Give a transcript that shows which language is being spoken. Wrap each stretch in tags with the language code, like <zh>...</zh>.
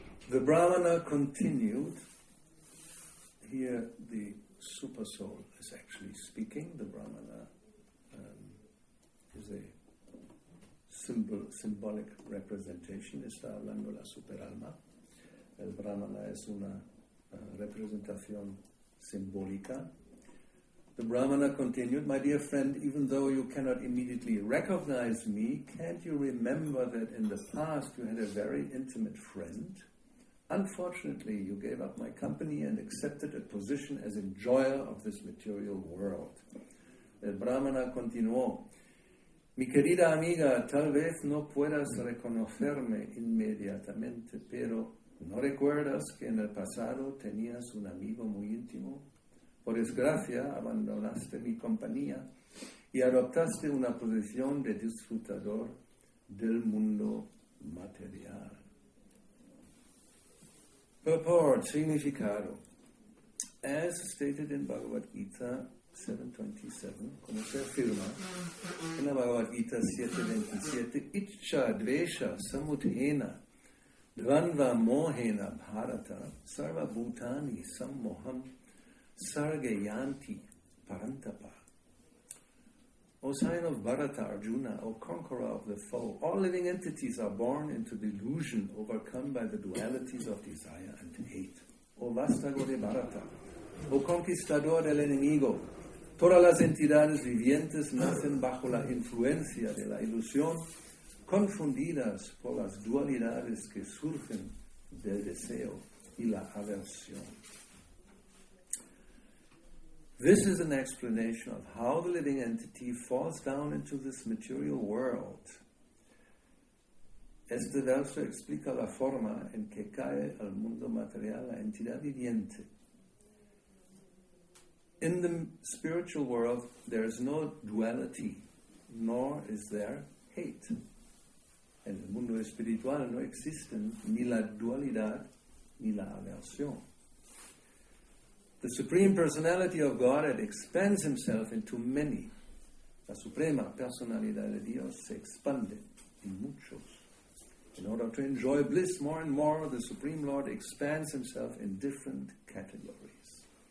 <en>The Brahmana continued. Here the super soul is actually speaking. The Brahmana is a symbolic representation.</en> <es>Está hablando la superalma. El Brahmana es una representación simbólica.</es> <en>The Brahmana continued, my dear friend, even though you cannot immediately recognize me, can't you remember that in the past you had a very intimate friend? Unfortunately, you gave up my company and accepted a position as enjoyer of this material world.</en> <es>El Brahmana continuó, mi querida amiga, tal vez no puedas reconocerme inmediatamente, pero ¿no recuerdas que en el pasado tenías un amigo muy íntimo? Por desgracia, abandonaste mi compañía y adoptaste una posición de disfrutador del mundo material.</es> <sa>Purport, significado.</sa> <en>As stated in Bhagavad Gita 7.27,</en> <es>como se afirma en la Bhagavad Gita 7.27,</es> <sa>Ichcha Dvesha Samudhena Dvanva Mohena Bharata Sarva Bhutani Sammoham Sargayanti Parantapa.</sa> <en>O sign of Bharata, Arjuna, O conqueror of the foe, all living entities are born into delusion, overcome by the dualities of desire and hate.</en> <es>O vástago de Bharata, O conquistador del enemigo, todas las entidades vivientes nacen bajo la influencia de la ilusión, confundidas por las dualidades que surgen del deseo y la aversión.</es> <en>This is an explanation of how the living entity falls down into this material world.</en> <es>Este verso explica la forma en que cae al mundo material la entidad viviente.</es> <en>In the spiritual world, there is no duality, nor is there hate.</en> <es>En el mundo espiritual no existen ni la dualidad ni la aversión.</es> <en>The Supreme Personality of Godhead expands himself into many.</en> <es>La Suprema Personalidad de Dios se expande en muchos.</es> <en>In order to enjoy bliss more and more, the Supreme Lord expands himself in different categories.</en>